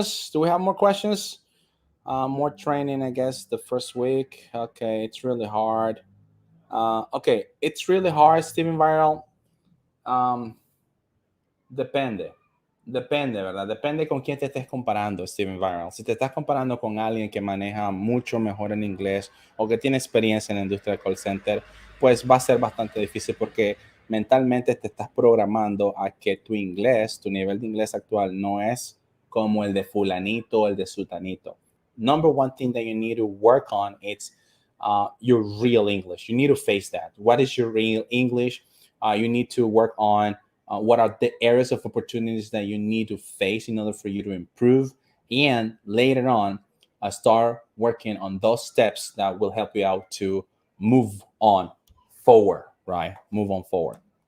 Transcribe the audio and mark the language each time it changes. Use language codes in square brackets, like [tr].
[en] Do we have more questions? More training, I guess, the first week. Okay, it's really hard. Okay, it's really hard, Steven Viral. [es] Depende, ¿verdad? Depende con quién te estés comparando, Steven Viral. Si te estás comparando con alguien que maneja mucho mejor en inglés o que tiene experiencia en la industria del call center, pues va a ser bastante difícil porque mentalmente te estás programando a que tu inglés, tu nivel de inglés actual no es como el de fulanito o el de sutanito. [en] Number one thing that you need to work on is your real English. You need to face that. What is your real English? You need to work on what are the areas of opportunities that you need to face in order for you to improve, and later on start working on those steps that will help you out to move on forward, right? Move on forward.